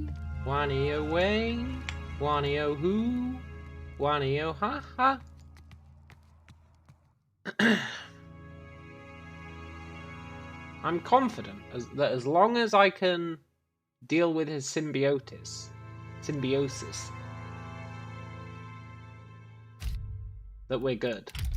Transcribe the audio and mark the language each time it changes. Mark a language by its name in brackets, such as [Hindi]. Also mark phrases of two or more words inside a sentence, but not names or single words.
[English] Huanio way, Huanio who, Huanio ha ha. I'm confident that as long as I can deal with his symbiosis, that we're good.